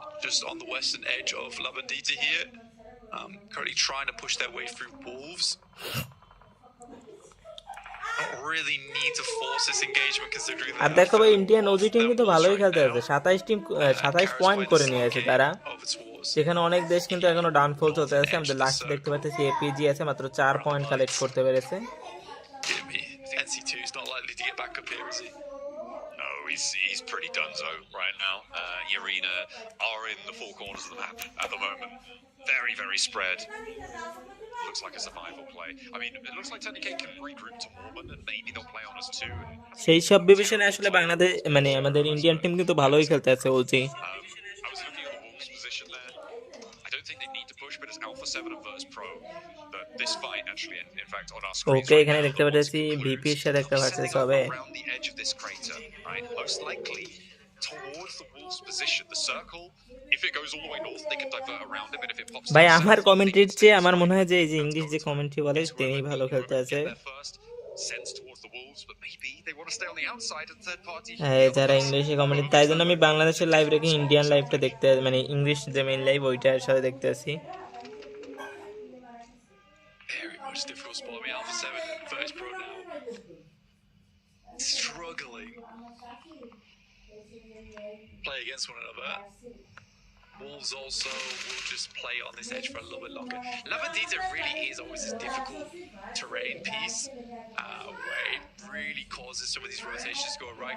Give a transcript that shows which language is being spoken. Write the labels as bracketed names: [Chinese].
[English] Just on the western edge of Labandita here, currently trying to push their way through wolves. Don't really need to force this engagement considering [Bangla] আর দেখো ভাই Indian OG team কিন্তু ভালোই খেলতে আছে, 27 point করে নিয়ে আছে তারা, সেখানে অনেক দেশ কিন্তু এখনো ডাউনফল চলতে আছে। আমাদের লাস্ট দেখতে পাচ্ছি এপিজি আছে, মাত্র 4 পয়েন্ট কালেক্ট করতে পেরেছে। [English] NC2 is not likely to get back up here, is he? No, he's pretty donezo right now. Arena are in the four corners of the map at the moment. Very, very spread. Looks like a survival play. I mean, it looks like TNK can regroup to Mormon and maybe they'll play on us too. [Bangla] সেই সব বিবেচনা আসলে বাংলাদেশ মানে আমাদের Indian team কিন্তু ভালোই খেলতে আছে OG. [English] I was looking at the Wolves position there. I don't think they need to push, but it's Alpha 7 and Verse Pro that this fight actually, in fact, on our screen. [Bangla] ওকে এখানে দেখতে পাচ্ছি VP এর সাথে একটা versus হবে। [English] Around the edge of this crater, right? Most likely towards the Wolves position, the circle. If it goes all the way north, they can divert around him, and if it pops. [Bangla] ভাই আমার কমেন্ট্রির চেয়ে আমার মনে হয় যে এই যে English যে কমেন্ট্রি বলে তিনি ভালো খেলতে আছে। [English] Sends towards the Wolves, but maybe they want to stay on the outside and third party. [Bangla] হ্যাঁ যারা ইংলিশে কমেন্ট, তাই জন্য আমি বাংলাদেশের লাইভ রেখে ইন্ডিয়ান লাইভটা দেখতে, মানে ইংলিশ যে মেইন লাইভ ওইটার সাথে দেখতে আছি। [English] Very much difficult spot. I mean, Alpha 7 and Verse Pro now struggling. Play against one another. Wolves also will just play on this edge for a little bit longer. Labandita really is always this difficult terrain piece where it really causes some of these rotations to go right.